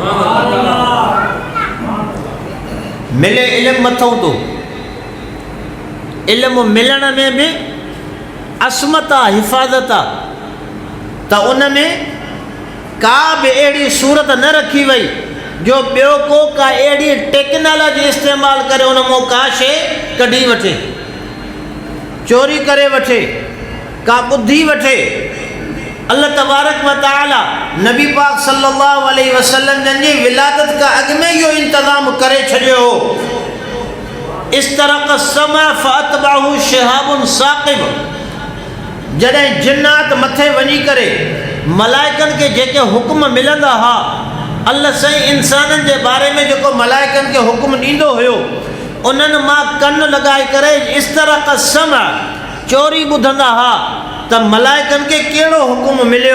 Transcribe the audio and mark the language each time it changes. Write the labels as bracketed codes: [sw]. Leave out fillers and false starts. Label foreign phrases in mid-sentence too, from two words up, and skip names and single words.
[sd] मिले इल्मु मथां थो, इल्मु मिलण में बि असमत आहे, हिफ़ाज़त आहे, त उन में का बि अहिड़ी सूरत न रखी वई जो ॿियो को का अहिड़ी टेक्नोलॉजी इस्तेमालु करे उन मां का शइ कढी वठे, चोरी करे वठे, का ॿुधी वठे। अल्लाह तबारक व तआला नबी पाक [ar] صلى الله عليه وسلم [sd] जन जी विलादत खां अॻु में इहो इंतज़ाम करे छॾियो हो। [ar] استرق السمع فأتبعه شهاب ثاقب, [sd] जॾहिं जिन्नात मथे वञी करे मलाइकनि खे जेके हुकुम मिलंदा हुआ, अल्लाह साईं इंसाननि जे बारे में जेको मलाइकनि खे हुकुम ॾींदो हुयो उन्हनि मां कनु लॻाए करे [ar] استرق السمع, [sd] चोरी ॿुधंदा हुआ त मलाइकनि खे कहिड़ो हुकुम मिलियो।